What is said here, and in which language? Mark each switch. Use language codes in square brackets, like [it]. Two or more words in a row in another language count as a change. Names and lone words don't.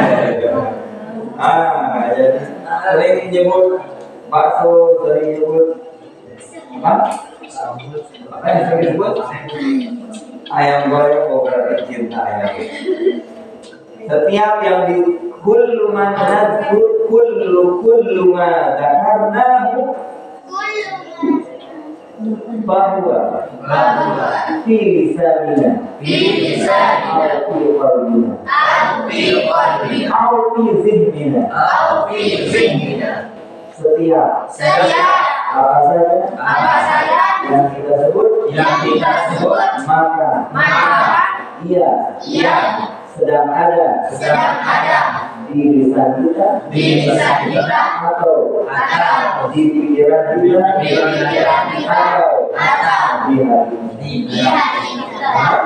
[id] Jadi sering menyebut bakso, sering menyebut apa yang sering disebut ayam goreng. Oh, berarti cinta ayam. Setiap yang di [ar] كل ما ذكرناه [id] bahwa [ar] في لساننا أو في قلبنا أو في ذهننا [id] setiap apa saja yang kita sebut maka ia sedang ada di lisan kita atau di pikiran kita atau di hati kita.